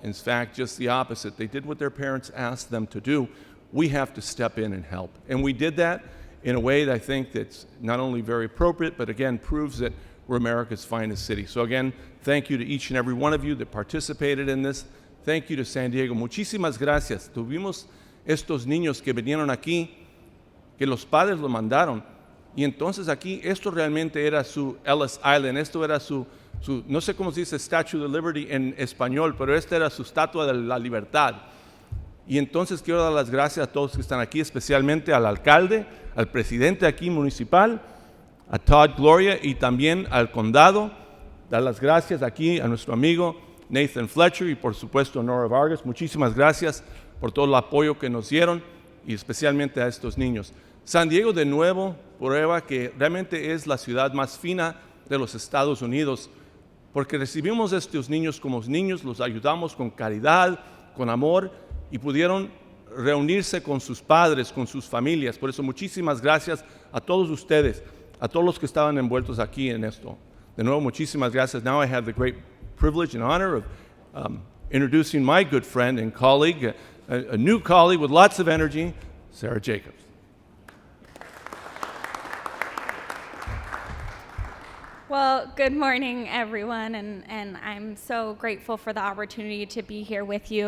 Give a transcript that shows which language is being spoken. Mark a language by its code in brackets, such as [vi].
[en] In fact, just the opposite. They did what their parents asked them to do. We have to step in and help. And we did that in a way that I think that's not only very appropriate, but again, proves that we're America's finest city. So again, thank you to each and every one of you that participated in this. Thank you to San Diego. [es] Muchísimas gracias. Tuvimos estos niños que vinieron aquí, que los padres los mandaron. Y entonces aquí, esto realmente era su Ellis Island, esto era su no sé cómo se dice Statue of Liberty en español, pero esta era su estatua de la libertad. Y entonces quiero dar las gracias a todos que están aquí, especialmente al alcalde, al presidente aquí municipal, a Todd, Gloria, y también al condado. Dar las gracias aquí a nuestro amigo Nathan Fletcher y por supuesto a Nora Vargas. Muchísimas gracias por todo el apoyo que nos dieron y especialmente a estos niños. San Diego de nuevo prueba que realmente es la ciudad más fina de los Estados Unidos, porque recibimos a estos niños como niños, los ayudamos con caridad, con amor, y pudieron reunirse con sus padres, con sus familias. Por eso muchísimas gracias a todos ustedes, a todos los que estaban envueltos aquí en esto. De nuevo, muchísimas gracias. [en] Now I have the great privilege and honor of introducing my good friend and colleague, a new colleague with lots of energy, Sarah Jacobs. Well, good morning, everyone, and I'm so grateful for the opportunity to be here with you.